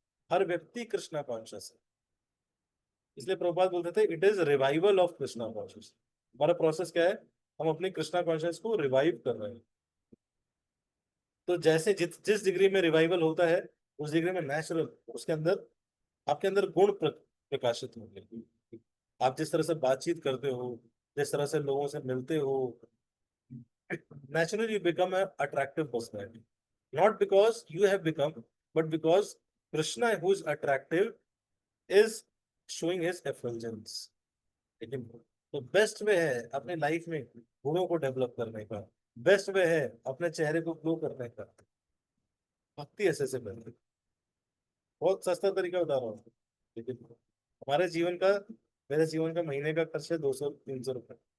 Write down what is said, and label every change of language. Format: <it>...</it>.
<hi>हर व्यक्ति कृष्णा कॉन्शियस है। इसलिए प्रभुपाद बोलते थे</hi> <en>It is revival of Krishna conscious.</en> <hi>हमारा प्रोसेस क्या है, हम अपनी कृष्णा कॉन्शियस को रिवाइव कर रहे हैं। तो जैसे जिस डिग्री में रिवाइवल होता है, उस डिग्री में नेचुरल उसके अंदर, आपके अंदर गुण प्रकाशित होंगे। आप जिस तरह से बातचीत करते हो, जिस तरह से लोगों से मिलते हो,</hi> <en>naturally you become an attractive personality, not because you have become, but because Krishna, who is attractive, is showing his effulgence।</en> <hi>लेकिन तो बेस्ट वे है अपने लाइफ में गुणों को डेवलप करने का, बेस्ट वे है अपने चेहरे को ग्लो करने का, भक्ति ऐसे से बनती। बहुत सस्ता तरीका बता रहा हूँ, लेकिन हमारे जीवन का, मेरे जीवन का महीने का खर्च है 200-300 रुपए।</hi>